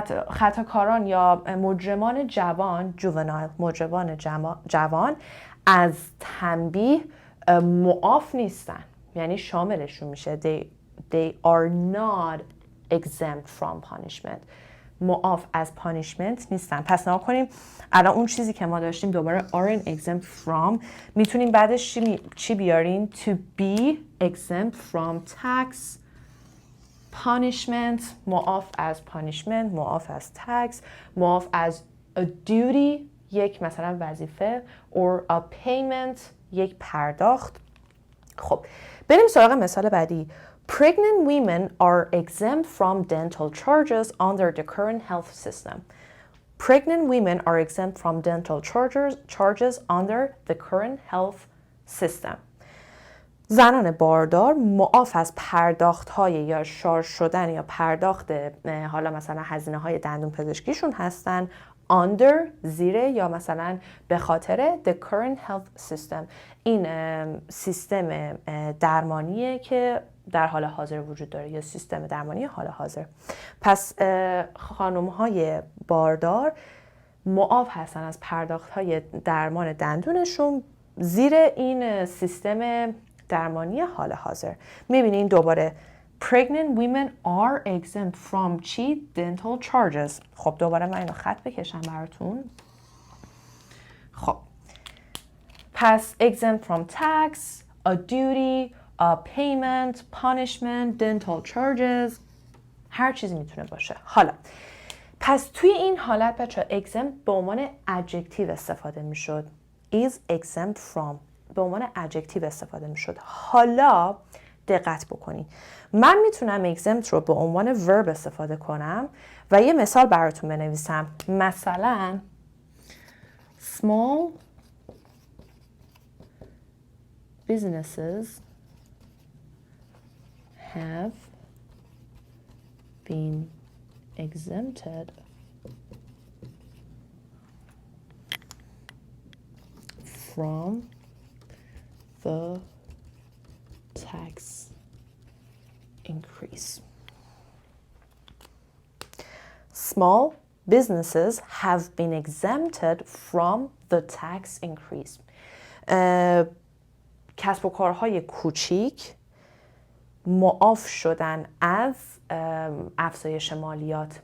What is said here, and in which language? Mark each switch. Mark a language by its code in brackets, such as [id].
[fa] خطاکاران یا مجرمان جوان، juvenile، مجرمان جوان از تنبیه معاف نیستن. یعنی شاملشون میشه. [en] They are not exempt from punishment. [fa] معاف از پانیشمنت نیستن. پس نگاه کنیم الان اون چیزی که ما داشتیم دوباره aren't exempt from میتونیم بعدش چی بیاریم؟ [en] To be exempt from tax, punishment، [fa] معاف از punishment، معاف از tax، معاف از a duty، یک مثلا وظیفه، [en] or a payment، [fa] یک پرداخت. خب بریم سراغ مثال بعدی. [en] Pregnant women are exempt from dental charges under the current health system. Pregnant women are exempt from dental charges under the current health system. [fa] زنان باردار معاف از پرداخت‌های یا شارژ شدن یا پرداخت حالا مثلا هزینه‌های دندون پزشکیشون هستن under، زیر، یا مثلا به خاطر [en] the current health system. [fa] این سیستم درمانیه که در حال حاضر وجود داره یا سیستم درمانی حال حاضر. پس خانم‌های باردار معاف هستن از پرداخت‌های درمان دندونشون زیر این سیستم درمانی حال حاضر. می‌بینین دوباره [en] pregnant women are exempt from چی؟ dental charges. [fa] خب دوباره من اینو خط بکشم براتون. خب پس [en] exempt from tax, a duty, a payment, punishment, dental charges، [fa] هر چیزی میتونه باشه. حالا پس توی این حالت بچه exempt به عنوان adjective استفاده میشد. is exempt from به عنوان adjective استفاده میشد. حالا دقت بکنید. من میتونم exempt رو به عنوان verb استفاده کنم و یه مثال براتون بنویسم. [en] مثلا small businesses have been exempted from the tax increase. Small businesses have been exempted from the tax increase. [fa] کسب و کارهای کوچیک معاف شدن از افزایش مالیات.